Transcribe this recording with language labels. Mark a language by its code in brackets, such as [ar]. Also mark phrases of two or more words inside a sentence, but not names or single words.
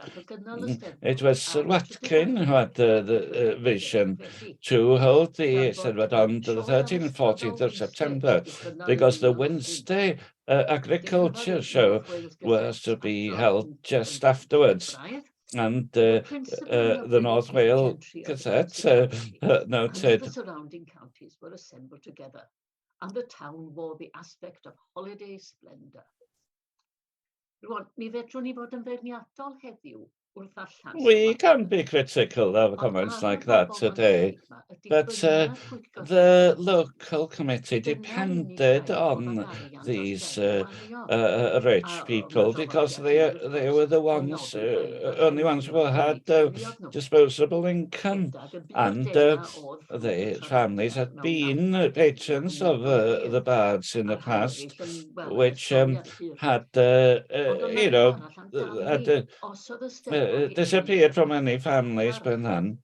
[en] It was Sir Watkin who had the vision to hold the Eisteddfod on the 13th and 14th of September, because the Wednesday agriculture show was to be held just afterwards. And the North Wales Gazette noted the surrounding counties were assembled together, and the town wore the aspect of holiday splendour. [cy] Rwan, mi fedrwn ni fod yn feirniadol heddiw wrth allan. [en] We can be critical of comments like that today, but the local committee depended on these rich people, because they were the ones, only ones who had disposable income, and the families had been patrons of the bards in the past, which had, disappeared from many families by then.